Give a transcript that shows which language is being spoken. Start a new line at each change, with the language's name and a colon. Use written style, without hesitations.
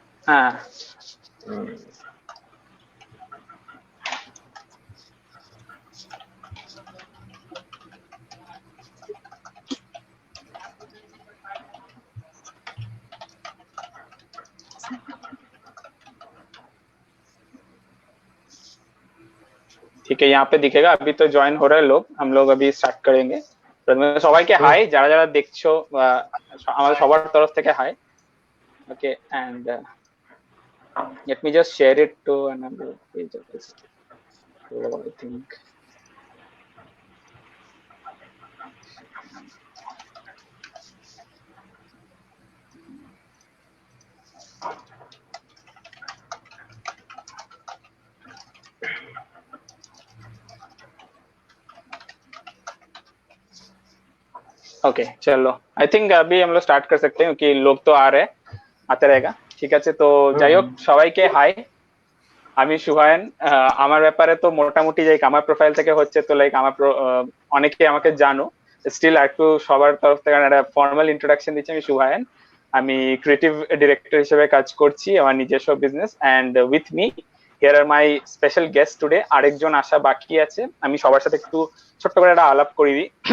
Hindi: हाँ
Bangla: ঠিক আছে,
Hindi: यहाँ पे दिखेगा। अभी तो জয়েন हो रहे हैं लोग, हम लोग अभी স্টার্ট करेंगे।
Bangla: প্রথমে সবাইকে হাই, যারা যারা দেখছো আমাদের সবার তরফ থেকে high.
English: Okay and let me just share it to another page of this. So I think
Hindi: okay चलो,
English: I think
Hindi: अभी हम लोग स्टार्ट कर सकते हैं क्योंकि लोग तो आ रहे हैं, आते रहेगा।
Bangla: ঠিক আছে, তো যাই হোক সবাইকে হাই। আমি সুহায়ন। আমার ব্যাপারে তো মোটামুটি লাইক আমার প্রোফাইল থেকে হচ্ছে, তো লাইক আমার অনেকে আমাকে জানো, স্টিল একটু সবার তরফ থেকে একটা ফর্মাল ইন্ট্রোডাকশন দিচ্ছি। আমি সুহায়ন, আমি ক্রিয়েটিভ ডিরেক্টর হিসেবে কাজ করছি আমার নিজস্ব business.
English: And with me here are my special guest today.
Bangla: আরেকজন আসা বাকি আছে, আমি সবার সাথে একটু ছোট্ট করে একটা আলাপ করি দিই।